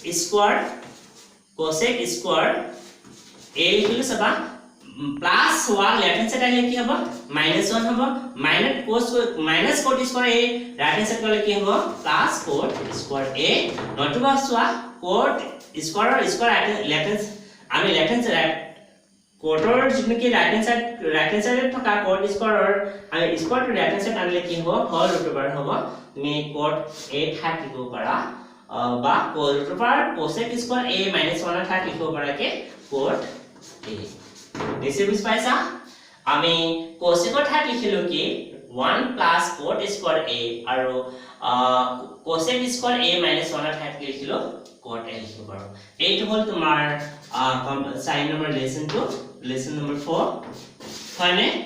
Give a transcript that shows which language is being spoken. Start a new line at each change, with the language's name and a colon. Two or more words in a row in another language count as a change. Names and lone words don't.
Assamese: স্কয়াৰ a লিখিলো চাবা
English: plus 1 left hand side
Assamese: আইলে কি হ'ব -1 হ'ব
English: minus cot square a right hand side
Assamese: গলে কি হ'ব
English: plus cot square a
Assamese: নতুবা চোৱা
English: cot square left hand
Assamese: আমি
English: left hand side
Assamese: কোটৰ যিটো কি
English: right hand
Assamese: সাইডত থকা cot স্কয়াৰৰ আমি স্কয়াৰ
English: to right hand side
Assamese: আনিলে কি হ'ব
English: whole root over
Assamese: হ'ব তুমি cot a ঠাইত লিখিব পাৰা বা
English: root over cosec square a - 1
Assamese: ঠাইত লিখিব পাৰা কি cot a নিশ্চয় বুজি পাইছা আমি cosecৰ ঠাইত লিখিলো কি
English: 1 plus cot square a
Assamese: আৰু
English: cosec square a - 1
Assamese: ঠাইত লিখিলো cot a লিখিব পাৰো এইটো হ'ল তোমাৰ
English: sign number lesson number 4
Assamese: হয়নে